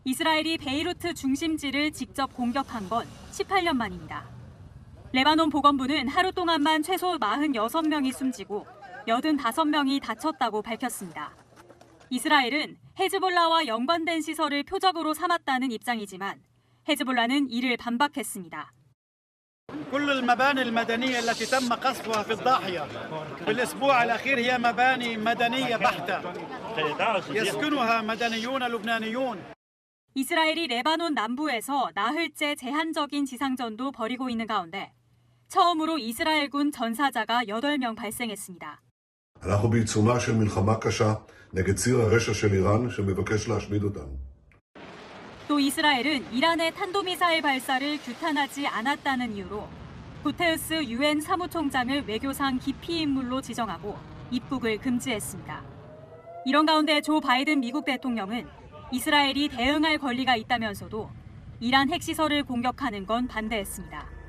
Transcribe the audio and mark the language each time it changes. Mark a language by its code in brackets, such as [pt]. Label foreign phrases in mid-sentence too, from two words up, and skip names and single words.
[ko] 이스라엘이 베이루트 중심지를 직접 공격한 건 18년 만입니다. 레바논 보건부는 하루 동안만 최소 46명이 숨지고 85명이 다쳤다고 밝혔습니다. 이스라엘은 헤즈볼라와 연관된 시설을 표적으로 삼았다는 입장이지만 헤즈볼라는 이를 반박했습니다. [ar] كل المباني المدنية التي تم قصفها في الضاحية بالأسبوع الأخير هي مباني مدنية بحتة يسكنها مدنيون لبنانيون. [ko] 이스라엘이 레바논 남부에서 나흘째 제한적인 지상전도 벌이고 있는 가운데 처음으로 이스라엘군 전사자가 8명 발생했습니다. [he] אנחנו בעיצומה של מלחמה קשה נגד ציר הרשע של איראן שמבקש להשמיד אותנו. [ko] 또 이스라엘은 이란의 탄도미사일 발사를 규탄하지 않았다는 이유로 구테우스 유엔 사무총장을 외교상 기피 인물로 지정하고 입국을 금지했습니다. 이런 가운데 조 바이든 미국 대통령은 이스라엘이 대응할 권리가 있다면서도 이란 핵시설을 공격하는 건 반대했습니다.